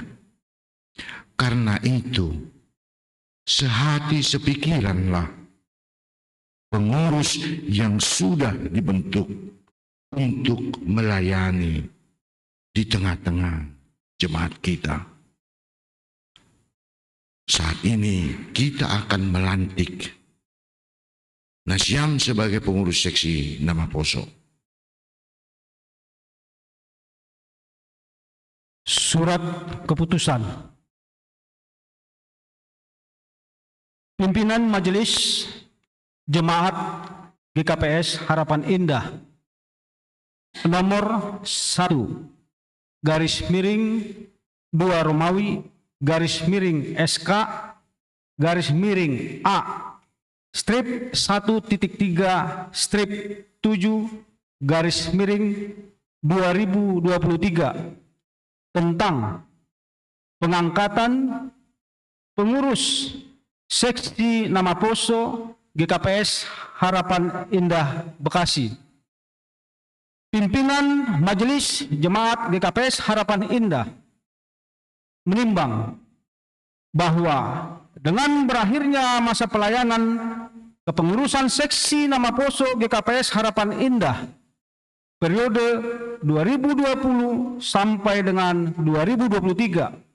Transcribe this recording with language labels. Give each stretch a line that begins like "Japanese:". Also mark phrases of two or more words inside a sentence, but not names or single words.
Indonesian: Karena itu, sehati sepikiranlah pengurus yang sudah dibentuk untuk melayani di tengah-tengah jemaat kita. Saat ini kita akan melantik Nasyam sebagai pengurus seksi Nama Poso. Surat keputusan. Pimpinan Majelis Jemaat GKPS Harapan Indah nomor 1 garis miring 2 Romawi garis miring SK garis miring A strip 1.3 strip 7 garis miring 2023 tentang pengangkatan pengurus seksi Nama Poso GKPS Harapan Indah Bekasi. Pimpinan Majelis Jemaat GKPS Harapan Indah menimbang bahwa dengan berakhirnya masa pelayanan kepengurusan seksi Nama Poso GKPS Harapan Indah periode 2020 sampai dengan 2023,